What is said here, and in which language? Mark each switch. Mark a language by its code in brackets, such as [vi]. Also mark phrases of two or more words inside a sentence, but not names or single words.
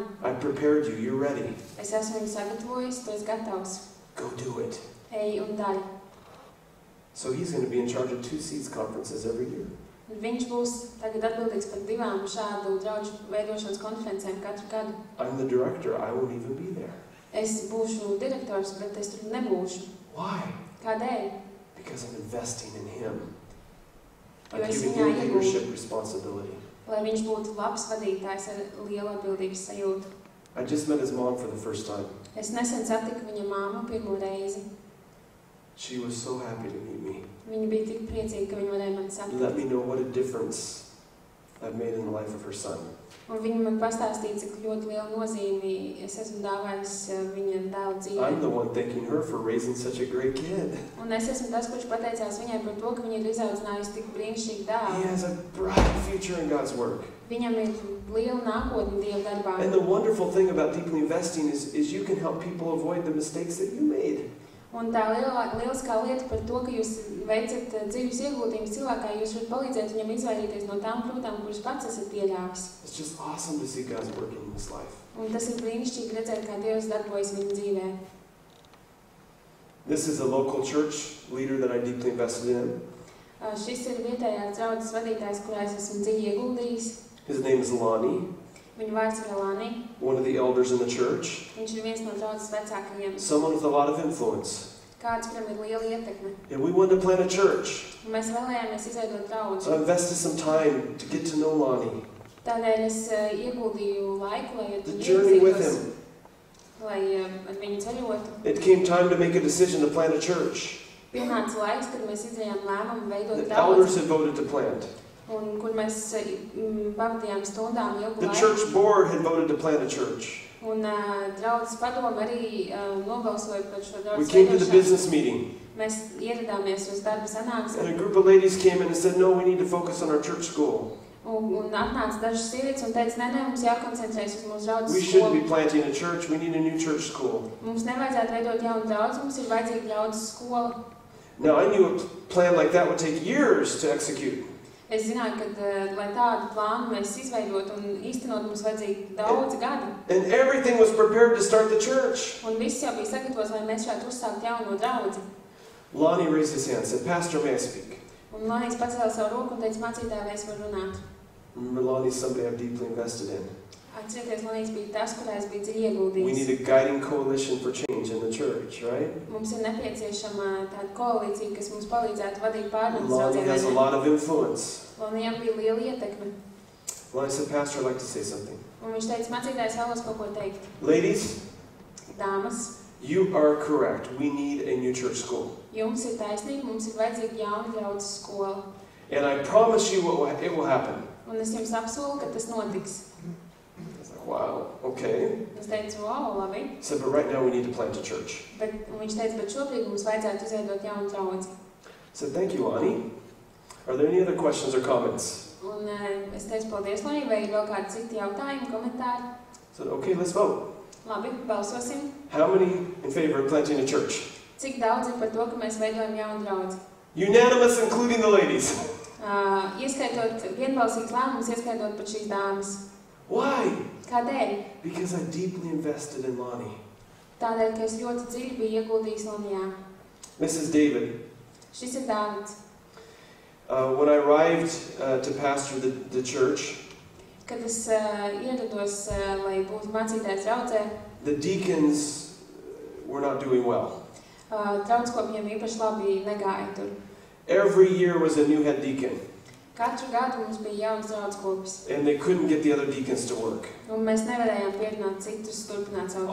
[en] I prepared you. You're ready. [lv] Es esmu viņu sagatavojis, tu esi gatavs. [en] Go do it. [lv] Ej un dari. [en] So he's going to be in charge of 2 seeds conferences every year. [lv] Viņš būs tagad atbildīgs par 2 šādu draudžu veidošanas konferencēm katru gadu. [en] I'm the director. I won't even be there. [lv] Es būšu direktors, bet es tur nebūšu. [en] Why? [lv] Kādēļ? [en] Because I'm investing in him. [lv] Jo [en] I'm [lv] es [en] giving [lv] viņā [en] him [lv] iegūstu, [en] leadership responsibility. [lv] lai viņš būtu labs vadītājs ar lielu atbildības sajūtu. [en] I just met his mom for the first time. [lv] Es nesen satiku viņa māmu pirmo reizi. [en] She was so happy to meet me. [lv] Viņa bija tik priecīga, ka viņa varēja mani [en] Let [lv] satikt. [en] me know what a difference I've made in the life of her son. [lv] Un viņa man pastāstīja, cik ļoti lielu nozīmi es esmu dāvājis viņa dēla [en] I'm [lv] dzīvē. [en] the one thanking her for raising such a great kid. [lv] Un es esmu tas, kurš pateicās viņai par to, ka viņa ir izaudzinājusi tik brīnišķīgu [en] He [lv] dēlu. [en] has a bright future in God's work. [lv] Viņam ir liela nākotne Dieva darbā. [en] And the wonderful thing about deeply investing is you can help people avoid the mistakes that you made. [lv] Un tā lieliskā lieta par to, ka jūs veicat dzīves ieguldījumus cilvēkā, jūs varat palīdzēt viņam izvairīties no tām kļūdām, kuras pats esat pieļāvis. [en] It's just awesome to see God's working in his life. [lv] Un tas ir brīnišķīgi redzēt, kā Dievs darbojas viņa dzīvē. [en] This is a local church leader that I deeply invested in. [lv] Šis ir vietējās draudzes vadītājs, kurā es esmu dziļi ieguldījis. [en] His name is Lonnie. [lv] Viņa vārds ir Lani. [en] one of the elders in the church, [lv] Viņš ir viens no draudzes vecākajiem. [en] someone with a lot of influence. [lv] Kāds, kuram ir liela ietekme. [en] And we wanted to plant a church. [lv] Un mēs vēlējāmies izveidot draudžu. [en] So I invested some time to get to know Lonnie. [lv] Tādēļ es ieguldīju laiku, lai [en] The journey with him. [lv] Lai ar viņu ceļotu. [en] It came time to make a decision to plant a church. [lv] Pienāca laiks, kad mēs izdarījām lēmumu veidot [en] The elders [lv] draudzi. [en] had voted to plant. [lv] Un kur mēs pavadījām stundām ilgu [en] The [lv] laiku. [en] church board had voted to plant a church. [lv] Un draudzes padome arī nobalsoja par šo [en] We [lv] draudzes [en] came to the [lv] veidošanu. [en] business meeting, [lv] Mēs ieradāmies uz darba sanāksmi. [en] and a group of ladies came in and said, no, we need to focus on our church school. [lv] Un atnāca dažas sievietes un teica, nē, mums jākoncentrējas uz mūsu [en] We [lv] draudzes [en] shouldn't be [lv] skolu. [en] planting a church, we need a new church school. [lv] Mums nevajadzētu veidot jaunu draudzi, mums ir vajadzīga draudzes skola. [en] Now, I knew a plan like that would take years to execute. [lv] Es zināju, ka, lai tādu plānu mēs izveidotu un īstenot, mums vajadzīgi daudzi gadi. [en] And everything was prepared to start the church. [lv] Un viss jau bija sagatavots, lai mēs šādu uzsākt jauno draudzi. [en] Lonnie raised his hand and said, Pastor, may I speak? [lv] Un Lonijs pacēla savu roku un teica, mācītāji, vai es varu runāt. [en] Remember, Lonnie's somebody I've deeply invested in. [lv] Atcerieties, Lonijs bija tas, kurā es biju dziļi [en] We need [lv] ieguldījis. [en] a guiding coalition for change in the church, right? [lv] Mums ir nepieciešama tāda koalīcija, kas mums palīdzētu vadīt pārmaiņas [en] Lonnie has a [lv] draudzē. [en] lot of influence. [lv] Lonijam bija liela ietekme. [en] Lonnie said, Pastor, I'd like to say something. [lv] Un viņš teica, mācītājs vēlos kaut ko teikt. [en] Ladies, [lv] Dāmas, [en] you are correct. We need a new church school. [lv] jums ir taisnība, mums ir vajadzīga jauna draudzes skola. [en] And I promise you it will happen. [lv] Un es jums apsolu, ka tas notiks. [en] I was like, wow, okay. [lv] Es teicu, wow, labi. [en] He said, but right now we need to plant a church. [lv] Un viņš teica, bet šobrīd mums vajadzētu izveidot jaunu draudzi. [en] I said, thank you, Lonnie. Are there any other questions or comments? [lv] Un es teicu, paldies, Lonija, vai ir vēl kādi citi jautājumi, komentāri? [en] I said, okay, let's vote. [lv] Labi, balsosim. [en] How many in favor of planting a church? [lv] Cik daudz ir par to, ka mēs veidojam jaunu draudzi? [en] Unanimous, including the ladies. [lv] Ieskaitot vienbalsīgs lēmums, ieskaitot pat šīs dāmas. [en] Why? [lv] Kādēļ? [en] Because I deeply invested in Lonnie. [lv] Tādēļ, ka es ļoti dziļi biju ieguldījis Lonijā. [en] Mrs. David, [lv] Šis ir Dāvids. [en] when I arrived to pastor the church, [lv] Kad es ierados, lai būtu mācītājs draudzē, [en] the deacons were not doing well. [lv] draudskopiem īpaši labi negāja tur. [en] Every year was a new head deacon, [lv] Katru gadu mums bija jauns draudskopis. [en] and they couldn't get the other deacons to work. [lv] Un mēs nevarējām pierināt citus turpināt savu darbu.